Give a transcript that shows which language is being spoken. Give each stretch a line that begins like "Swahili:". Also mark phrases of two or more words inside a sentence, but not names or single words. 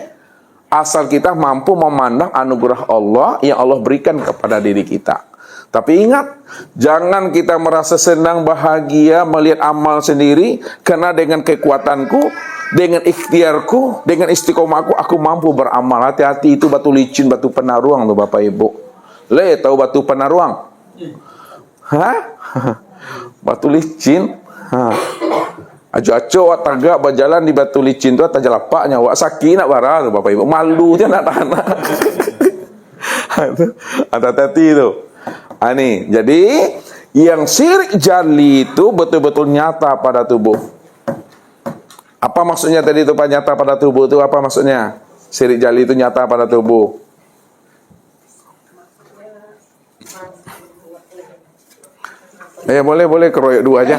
Indonesian: Asal kita mampu memandang anugerah Allah yang Allah berikan kepada diri kita. Tapi ingat, jangan kita merasa senang, bahagia, melihat amal sendiri, karena dengan kekuatanku, dengan ikhtiarku, dengan istiqomahku, aku mampu beramal. Hati-hati, itu batu licin, batu penaruang tuh Bapak Ibu. Tahu batu penaruang? Batu licin.
Minangkabau: Aco-aco tagak berjalan di batu licin tu atas jalapaknya, wak sakit nak barang tu Bapak Ibu.
Indonesian: Malu dia nak tahan. Hati-hati tu. Ini, jadi yang syirik jali itu betul-betul nyata pada tubuh. Apa maksudnya tadi itu Pak, nyata pada tubuh itu apa maksudnya? Syirik jali itu nyata pada tubuh. Boleh keroyok dua aja.